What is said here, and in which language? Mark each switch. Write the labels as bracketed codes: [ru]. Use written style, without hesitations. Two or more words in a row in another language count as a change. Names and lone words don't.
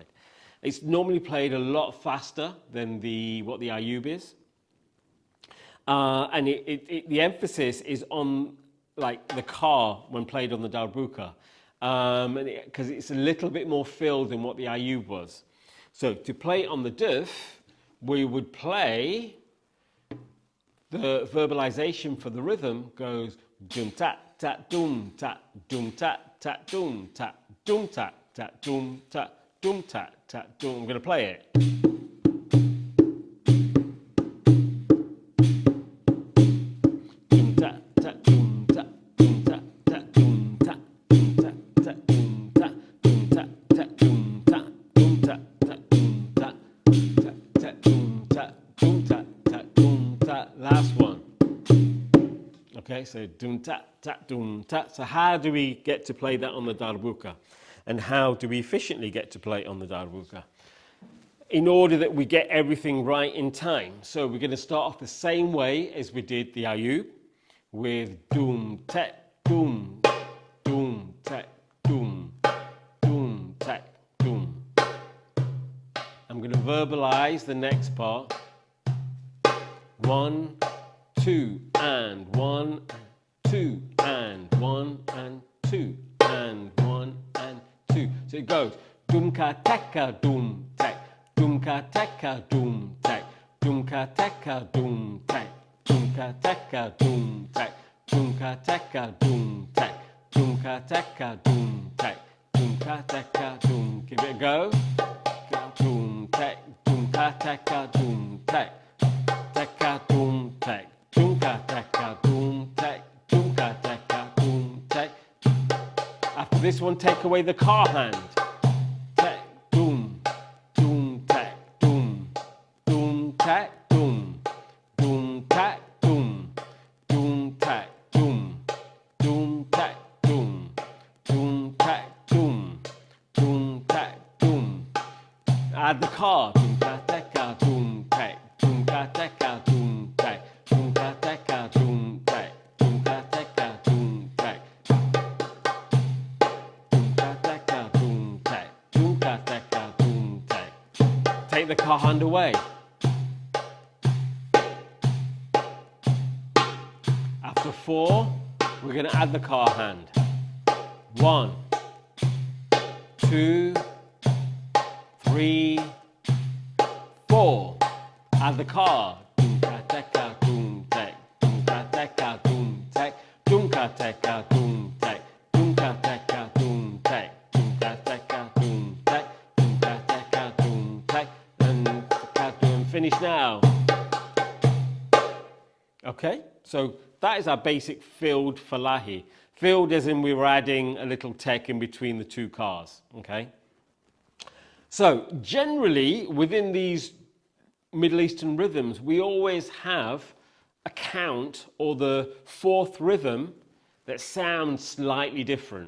[en] It's normally played a lot faster than what the Ayub is, and the emphasis is on like the car when played on the darbuka, because it's a little bit more filled than what the Ayub was. So to play on the duf, we would play. The verbalization for the rhythm goes doom tat tat doom tat doom tat tat doom tat doom tat tat doom tat doom tat tat doom. I'm going to play it. Doom tat tat doom tat doom tat tat doom tat doom tat tat doom tat doom tat tat doom tat doom tat tat doom tat tat tat doom tat doom tat tat doom tat. Last one. Okay, so doom tat tat doom tat. So how do we get to play that on the darbuka? And how do we efficiently get to play on the darbuka? In order that we get everything right in time. So we're going to start off the same way as we did the Ayub, with doom tet doom, doom tet doom, doom tet doom. I'm going to verbalize the next part. 1, 2 and 1, 2 and 1 and 2 and 1 and 2. So it goes doom ka teka doom tek, Doomka teka doom tek. Doomka teka doom tek. Doomka teka doom tek. Doomka teka doom tek. Doomka teka doom tek. Doomka teka doom. Give it a go. Doom tek. Doomka teka doom tek. Teka doom tek. Doomka teka doom tek. Doomka teka doom tek. After this one, take away the car hand. Tek doom. Doom tek doom. Doom tek doom. Doom tek doom. Doom tek doom. Doom tek doom. Doom tek doom. Doom tek doom. Add the car. Doomka teka doom tek. Doomka teka doom tek. Doomka teka doom tek. Doomka teka doom tek. Doomka teka doom tek. Doomka teka doom tek. Take the car hand away. After 4, we're going to add the car hand. 1, 2, 3, 4. Add the car. Doomka teka doom tek. Doomka teka doom tek. Doomka teka doom tek. Doomka teka doom tek. Doomka teka doom tek. Doomka teka doom tek. And finish now. Okay, so that is our basic filled Falahi. Filled as in we were adding a little tek in between the two cars. Okay. So generally within these Middle Eastern rhythms, we always have a count or the fourth rhythm that sounds slightly different.